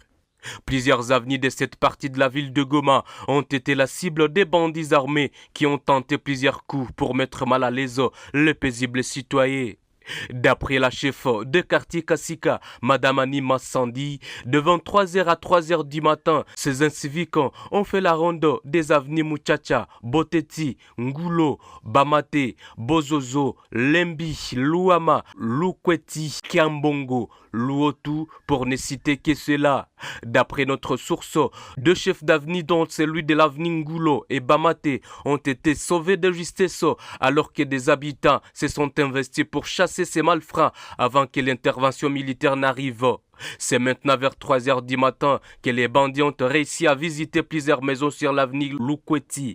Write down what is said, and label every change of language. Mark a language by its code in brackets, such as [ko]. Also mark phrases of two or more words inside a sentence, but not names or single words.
[fr] Plusieurs avenues de cette partie de la ville de Goma ont été la cible des bandits armés qui ont tenté plusieurs coups pour mettre mal à l'aise les paisibles citoyens. D'après la chef de quartier Kassika, Madame Anima Sandi, de 23h à 3h du matin, ces inciviques ont fait la ronde des avenues Muchacha, Boteti, Ngulo, Bamate, Bozozo, Lembi, Luama, Lukweti, Kiambongo, Luotu, pour ne citer que cela. D'après notre source, deux chefs d'avenue dont celui de l'avenue Ngulo et Bamate ont été sauvés de justesse alors que des habitants se sont investis pour chasser ces malfrats avant que l'intervention militaire n'arrive. C'est maintenant vers 3h du matin que les bandits ont réussi à visiter plusieurs maisons sur l'avenue Lukweti.